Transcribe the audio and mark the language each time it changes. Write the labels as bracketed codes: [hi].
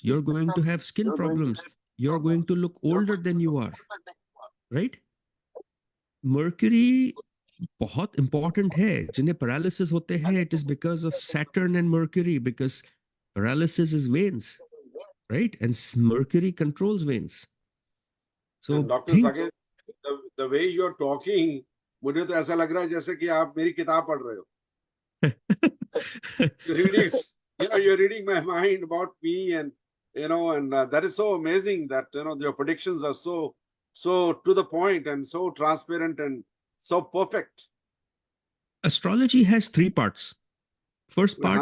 [en] You're going to have skin problems. You're going to look older than you are. Right? [hi] Mercury बहुत important है. जिन्हें paralysis होते हैं, [en] it is because of Saturn and Mercury, because paralysis is veins, right? And Mercury controls veins. So and Dr. [hi] Saket, [en] the way you're talking, [hi] मुझे तो ऐसा लग रहा है जैसे कि आप मेरी किताब पढ़ रहे हो. [en] You're reading my mind about me, and that is so amazing that your predictions are so to the point and so transparent and so perfect? Astrology has three parts. First part